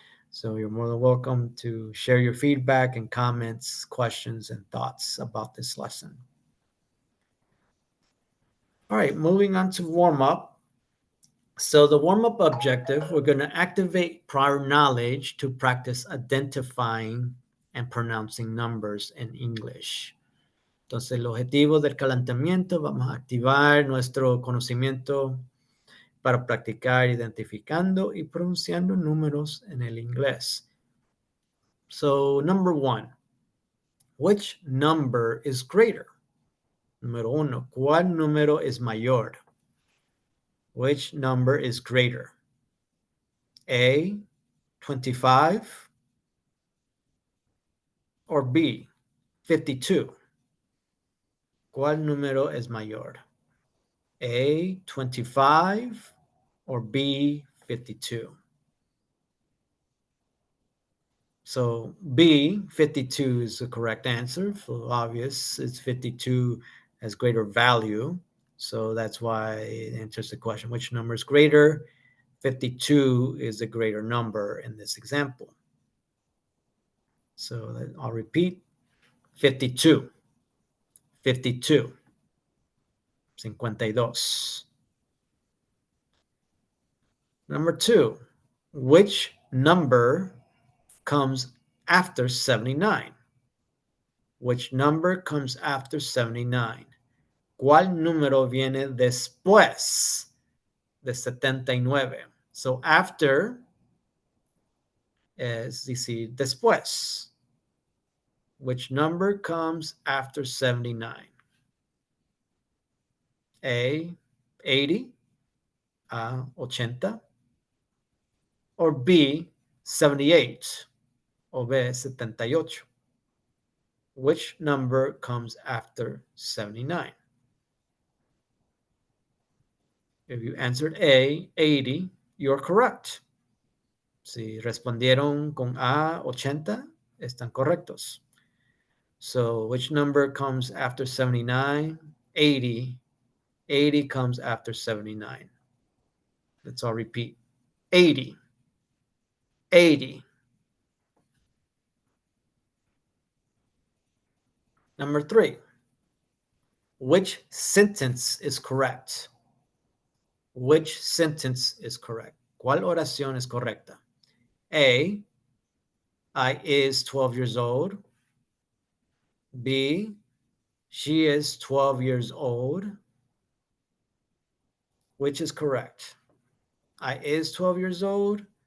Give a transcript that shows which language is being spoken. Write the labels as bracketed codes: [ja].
[en] So you're more than welcome to share your feedback and comments, questions, and thoughts about this lesson. All right, moving on to warm-up. So the warm-up objective, we're going to activate prior knowledge to practice identifying and pronouncing numbers in English. [es] Entonces, el objetivo del calentamiento, vamos a activar nuestro conocimiento para practicar identificando y pronunciando números en el inglés. [en] So, number one, which number is greater? [es] Número uno, ¿cuál número es mayor? [en] Which number is greater? A, 25, or B, 52? [es] ¿Cuál número es mayor? A, 25, or B, 52? [en] So B, 52 is the correct answer. For obvious, it's 52 has greater value. So that's why it answers the question, which number is greater? 52 is the greater number in this example. So I'll repeat, 52, 52, 52. Number two, which number comes after 79? Which number comes after 79? [es] ¿Cuál número viene después de 79? [en] So after [es] es decir, después. [en] Which number comes after 79? A, 80, 80, or B, 78, o B, 78. Which number comes after 79? If you answered A, 80, you're correct. [es] Si respondieron con A, 80, están correctos. [en] So which number comes after 79? 80. 80 comes after 79. Let's all repeat. 80. 80. Number three. Which sentence is correct? Which sentence is correct? [es] ¿Cuál oración es correcta? [en] A, I is 12 years old. B, she is 12 years old. Which is correct? I is 12 years old.